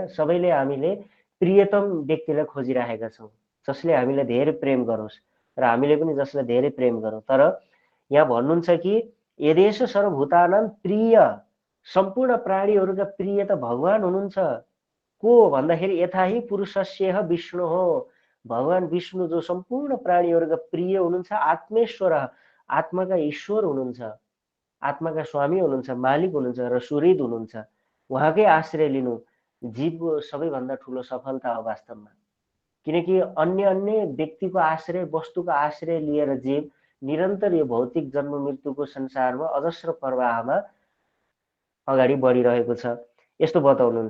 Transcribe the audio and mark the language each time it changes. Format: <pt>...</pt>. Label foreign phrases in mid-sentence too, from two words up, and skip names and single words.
<ne>सबैले हामीले प्रियतम व्यक्तिलाई खोजिरहेका छौँ, जसले हामीलाई धेरै प्रेम गरोस् र हामीले पनि जसलाई धेरै प्रेम गरौँ। तर यहाँ भन्नुहुन्छ कि</ne> <sa>यदेश सर्वभूतानां प्रिय,</sa> <ne>सम्पूर्ण प्राणीहरूका प्रिय त भगवान हुनुहुन्छ। को भन्दाखेरि</ne> <sa>यथा हि पुरुषस्येह विष्णु</sa> <ne>हो, भगवान विष्णु जो सम्पूर्ण प्राणीहरूका प्रिय हुनुहुन्छ, आत्मेश्वर, आत्माका ईश्वर हुनुहुन्छ, आत्माका स्वामी हुनुहुन्छ, मालिक हुनुहुन्छ र सुहृद हुनुहुन्छ। उहाँकै आश्रय लिनु जीवको सबैभन्दा ठुलो सफलता हो वास्तवमा। किनकि अन्य अन्य व्यक्तिको आश्रय, वस्तुको आश्रय लिएर जीव निरन्तर यो भौतिक जन्म मृत्युको संसारमा अजस्र प्रवाहमा अगाडि बढिरहेको छ, यस्तो बताउनुहुन्छ।</ne>